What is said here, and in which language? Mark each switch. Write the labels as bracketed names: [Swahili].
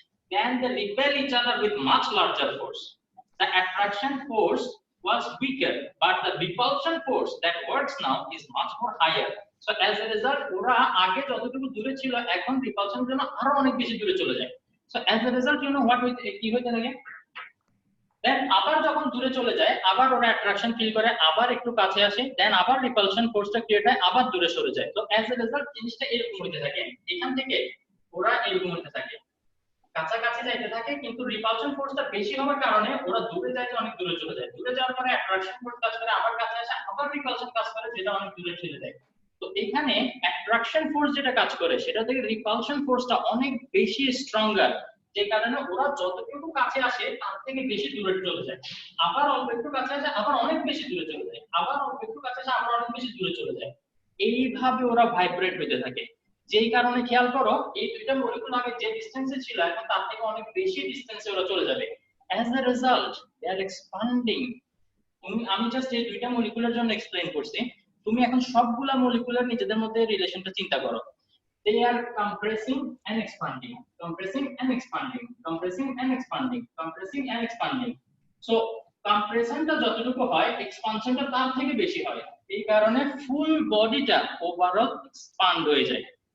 [English] Then they repel each other with much larger force. The attraction force was weaker, but the repulsion force that works now is much more higher. So as a result, [Bangla] ওরা আগে যতটুকু দূরে ছিল, এখন repulsion জন্য আরো অনেক বেশি দূরে চলে যায়. [English] So as a result, what [Bangla] কি হইতে লাগে? Then আবার যখন দূরে চলে যায়, আবার ওরা অ্যাট্রাকশন ফিল করে, আবার একটু কাছে আসে, দেন আবার রিপালশন ফোর্সটা ক্রিয়েট হয়, আবার দূরে সরে যায়। তো অ্যাজ এ রেজাল্ট জিনিসটা এরকম হতে থাকে। এখান থেকে ওরা এরকম হতে থাকে, কাছাকাছি যাইতে থাকে, কিন্তু রিপালশন ফোর্সটা বেশি হওয়ার কারণে ওরা দূরে যাইতে অনেক দূরে চলে যায়। দূরে যাওয়ার পরে অ্যাট্রাকশন ফোর্স কাজ করে, আবার কাছে আসে, আবার রিপালশন কাজ করে, যেটা অনেক দূরে ঠেলে দেয়। তো এখানে অ্যাট্রাকশন ফোর্স যেটা কাজ করে, সেটা থেকে রিপালশন ফোর্সটা অনেক বেশি স্ট্রঙ্গার, যে কারণে ওরা যতটুকু কাছে আসে তার থেকে বেশি দূরে চলে যায়, আবার অল্প একটু কাছে আসে, আবার অনেক বেশি দূরে চলে যায়, আবার অল্প একটু কাছে আসে, আবার অনেক বেশি দূরে চলে যায়। এইভাবে ওরা ভাইব্রেট হতে থাকে, যেই কারণে খেয়াল করো এই দুইটা মলিকুল আগে যে ডিসটেন্সে ছিল, এখন তার থেকে অনেক বেশি ডিসটেন্সে ওরা চলে যাবে। [English] As a result they are expanding. [Bangla] আমি জাস্ট এই দুইটা মলিকুলের জন্য এক্সপ্লেইন করছি, তুমি এখন সবগুলা মলিকুলের নিজেদের মধ্যে রিলেশনটা চিন্তা করো। [English] They are compressing and expanding, compressing and expanding, compressing and expanding, compressing and expanding. [Bangla] So compressionটা যতটুকু হয়, এক্সপানশনটা তার থেকে বেশি হয়। এই কারণে ফুল বডিটা ওভারঅল এক্সপ্যান্ড হয়ে যায়।